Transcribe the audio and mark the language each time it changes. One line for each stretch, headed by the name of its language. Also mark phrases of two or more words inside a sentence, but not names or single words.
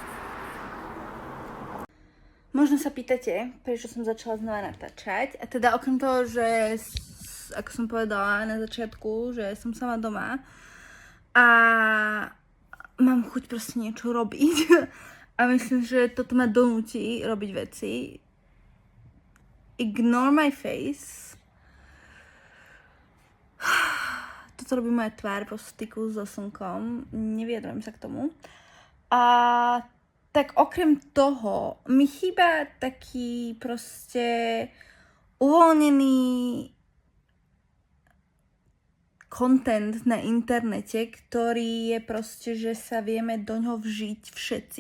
Slovak: Možno sa pýtate, prečo som začala znova natáčať. A teda okrem toho, že ako som povedala na začiatku, že som sama doma a mám chuť proste niečo robiť. A myslím, že toto ma donúti robiť veci.
English: Ignore my face.
Slovak: Toto robí moja tvár po styku so slnkom. Nevyjadrujem sa k tomu. A tak okrem toho mi chýba taký proste uvoľnený content na internete, ktorý je proste, že sa vieme do ňoho vžiť všetci.